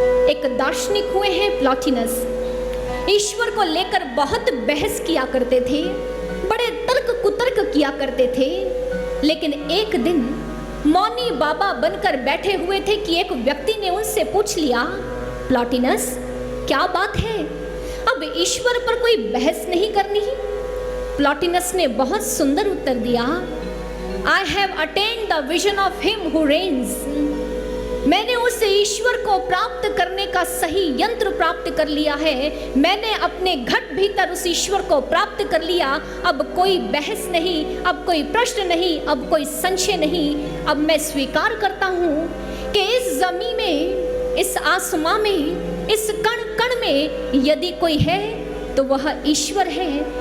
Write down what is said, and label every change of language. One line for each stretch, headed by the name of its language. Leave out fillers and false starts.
Hindi: एक दार्शनिक हुए हैं प्लॉटिनस, ईश्वर को लेकर बहुत बहस किया करते थे, बड़े तर्क कुतर्क किया करते थे। लेकिन एक दिन मौनी बाबा बनकर बैठे हुए थे कि एक व्यक्ति ने उनसे पूछ लिया, प्लॉटिनस क्या बात है, अब ईश्वर पर कोई बहस नहीं करनी? प्लॉटिनस ने बहुत सुंदर उत्तर दिया,
English: I have attained the vision of him who reigns.
Hindi: मैंने उस ईश्वर को प्राप्त करने का सही यंत्र प्राप्त कर लिया है, मैंने अपने घट भीतर उस ईश्वर को प्राप्त कर लिया। अब कोई बहस नहीं, अब कोई प्रश्न नहीं, अब कोई संशय नहीं। अब मैं स्वीकार करता हूँ कि इस जमीन में, इस आसमां में, इस कण कण में यदि कोई है तो वह ईश्वर है।